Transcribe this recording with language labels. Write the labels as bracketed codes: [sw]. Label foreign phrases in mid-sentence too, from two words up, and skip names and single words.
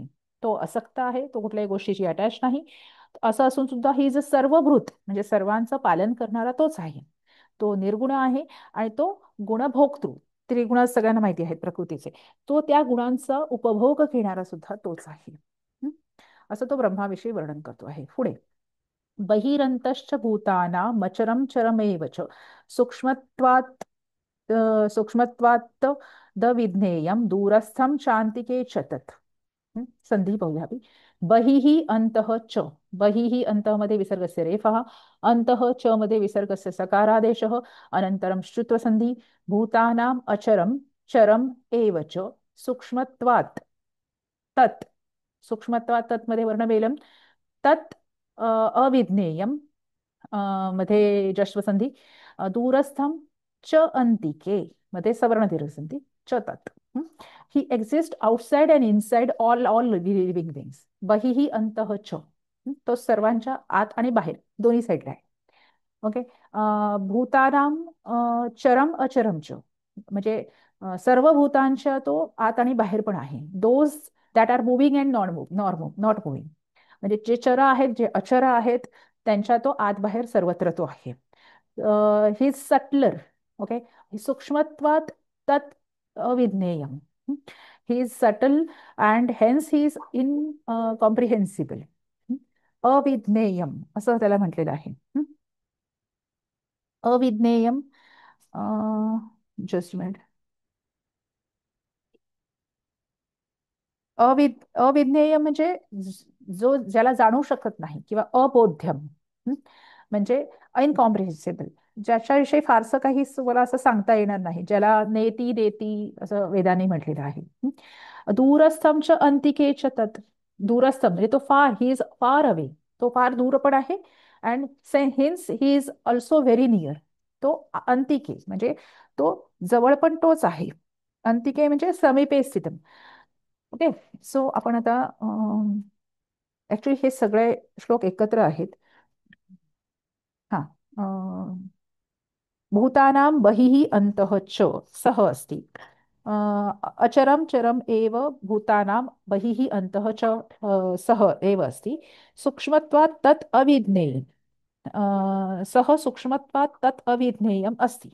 [mr] तो असक्त आहे, तो कुठल्याही गोष्टीची अटॅच नाही. असं असून सुद्धा ही जे सर्वभूत म्हणजे सर्वांचं पालन करणारा तोच आहे. तो निर्गुण आहे आणि तो गुणभोक्तृ. त्रिगुण सगळ्यांना माहिती आहेत प्रकृतीचे. तो त्या गुणांचा उपभोग घेणारा सुद्धा तोच आहे. हं? असं तो ब्रह्माविषयी वर्णन करतो आहे. [sa] पुढे बहिरंतश्च भूतानां मचरं चरमेव च सूक्ष्मत्वात् सूक्ष्मत्वात् द विज्ञेयं दूरस्थं शांतिके च तत्. [mr] संधी पाहूया आपण. [sa] बहिः अंतः च. बहिः अंतः मध्ये विसर्गस्य रेफः, अंतः च मध्ये विसर्गस्य सकारादेशः, अनंतरं श्रुत्व संधी. भूतानाम अचरम चरम एव च सूक्ष्मत्वात् तत्. सूक्ष्मत्वात् तत् मध्ये वर्णमेलम. तत् अविज्ञेयम मध्ये जश्वसंधी. दूरस्थम च अंतिके मध्ये सवर्ण दीर्घसंधी. च तत्. [en] He exist outside and inside all living things. [sa] बहिही अंतः च. [mr] तो सर्वांच्या आत आणि बाहेर दोन्ही साईडला आहे. ओके. [sa] भूतानाम चरम अचरम च [mr] म्हणजे सर्व भूतांच्या तो आत आणि बाहेर पण आहे. [en] Those that are moving and not moving. [mr] म्हणजे जे चर आहेत, जे अचर आहेत, त्यांच्या तो आत बाहेर सर्वत्र तो आहे. [en] He subtler. Okay. [sa] सूक्ष्मत्वात् तत् अविज्ञेयम. [en] He is subtle and hence he is incomprehensible. [mr] अविज्ञेयम असं त्याला म्हटलेलं आहे. [en] अविज्ञेयम. Just minute. [mr] अविज्ञेय म्हणजे जो ज्याला जाणू शकत नाही किंवा अबोध्यम. हं? म्हणजे इनकॉम्प्रिहेन्सिबल, ज्याच्याविषयी फारसं काही मला असं सांगता येणार नाही, ज्याला [sa] नेती देती [mr] असं वेदाने म्हटलेलं आहे. [sa] दूरस्थमच अंतिकेच तत्. [mr] दूरस्थम म्हणजे तो फार, [en] he is far away, [mr] तो फार दूर पण आहे. [en] And hence he is also very near. [mr] तो अंतिके म्हणजे तो जवळ पण तोच आहे. अंतिके म्हणजे [sa] समीपे स्थितम. [mr] ओके. सो आपण आता ऍक्च्युली हे सगळे श्लोक एकत्र आहेत. हा. [sa] भूतानां बहिः अन्तः च सः अस्ति. अचरं चरम एव भूतानां बहिः अन्तः च सः एव अस्ति. सूक्ष्मत्वात् तत् अविज्ञेयम्. सः सूक्ष्मत्वात् तत् अविज्ञेयम् अस्ति.